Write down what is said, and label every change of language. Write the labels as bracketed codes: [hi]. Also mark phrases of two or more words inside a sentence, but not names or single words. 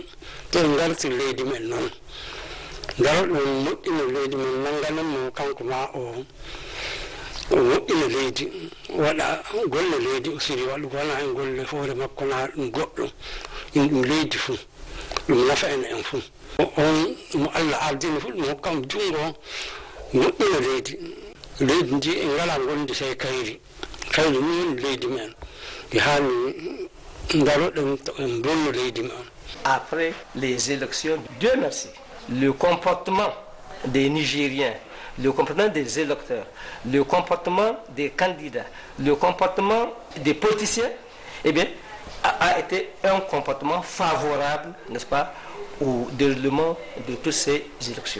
[ff] to en garti leydi men noon garoɗon moƴƴina leydi men nangananmo kanko ma o moƴƴina leydi waɗa golle leydi o siri waɗugo wona en golle hoore makko na ɗum goɗɗo in ɗum leydi fuu ɗum nafa en fuu on mo Allah ardini fuu ɗum hokkam junngo moƴƴina leydi ndi en ngala gondi sey kayri ni woni leydi men e hani daroɗen to en bonno leydi men. [fr] Après les élections, Dieu merci, le comportement des Nigériens, le comportement des électeurs, le comportement des candidats, le comportement des politiciens, eh bien, a été un comportement favorable, n'est-ce pas, au déroulement de toutes ces élections.